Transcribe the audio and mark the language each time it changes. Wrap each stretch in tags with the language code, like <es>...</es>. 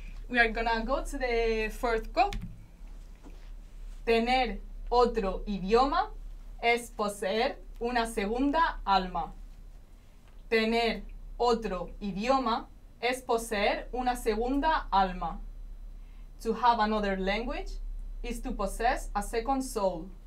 <en>We are gonna go to the fourth quote.</en> <es>Tener otro idioma es poseer una segunda alma. Tener otro idioma es poseer una segunda alma.</es> <en>To have another language is to possess a second soul.</en>